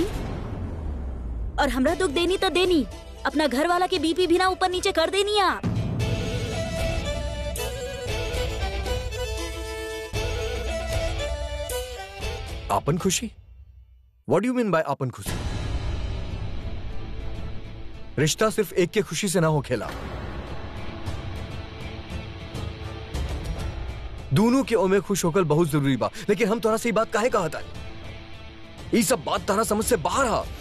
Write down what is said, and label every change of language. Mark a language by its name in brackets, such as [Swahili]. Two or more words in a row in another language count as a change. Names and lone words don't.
[Bhojpuri] और हमरा दुख देनी तो देनी, अपना घर वाला के बीपी भी ना ऊपर नीचे कर देनी आप। आपन खुशी? [English] What do you mean by [Bhojpuri] आपन खुशी? रिश्ता सिर्फ एक के खुशी से ना हो खेला, दोनों के ओर में खुश होकर बहुत जरूरी बा। लेकिन हम तोरा से बात काहे कहा था? ये सब बात तारा समझ से बाहर हा।